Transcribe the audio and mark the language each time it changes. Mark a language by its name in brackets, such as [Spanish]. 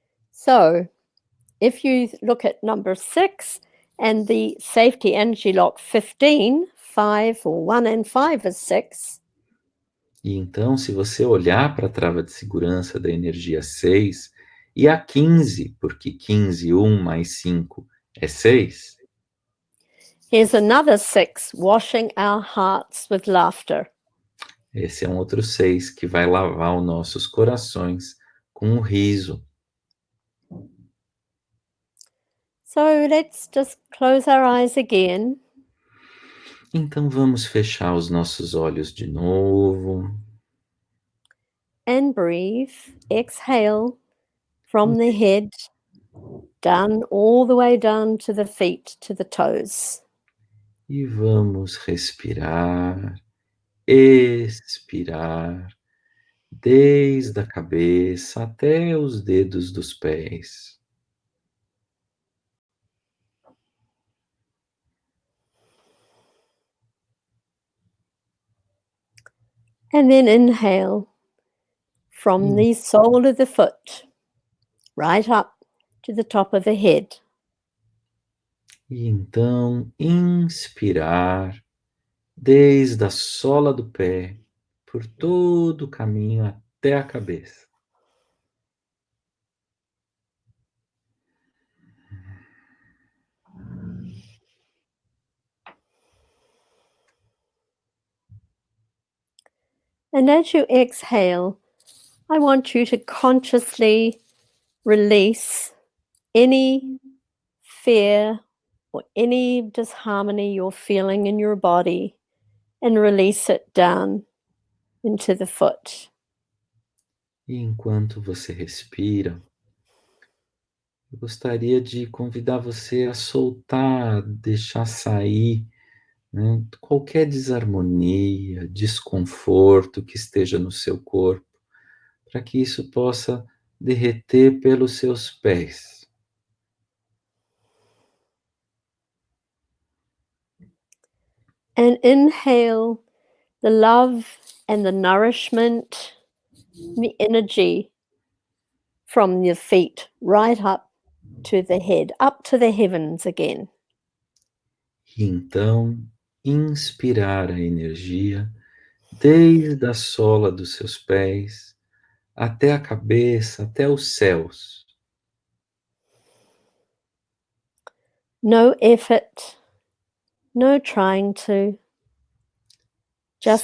[English] So, if you look at number 6 and the safety energy lock 15, 5 or 1 and 5 is 6. [Portuguese] E então, se você olhar para a trava de segurança da energia 6 e a 15, porque 15, 1 mais 5 é 6, [English] here's another 6, washing our hearts with laughter. [Portuguese] esse é um outro 6 que vai lavar os nossos corações com o riso. [English] So let's just close our eyes again. [Portuguese] Então vamos fechar os nossos olhos de novo. [English] And breathe. Exhale from the head down all the way down to the feet, to the toes. [Portuguese] E vamos respirar, expirar, desde a cabeça até os dedos dos pés. [English] And then inhale from the sole of the foot, right up to the top of the head. [Portuguese] E então inspirar desde a sola do pé, por todo o caminho até a cabeça. [English] And as you exhale, I want you to consciously release any fear or any disharmony you're feeling in your body and release it down into the foot. [Portuguese] E enquanto você respira, eu gostaria de convidar você a soltar, deixar sair, né, qualquer desarmonia, desconforto que esteja no seu corpo, para que isso possa derreter pelos seus pés. [English] And inhale the love and the nourishment, the energy from your feet right up to the head, up to the heavens again. [Portuguese] E então, inspirar a energia desde a sola dos seus pés até a cabeça, até os céus. [English] No effort, no trying to. Just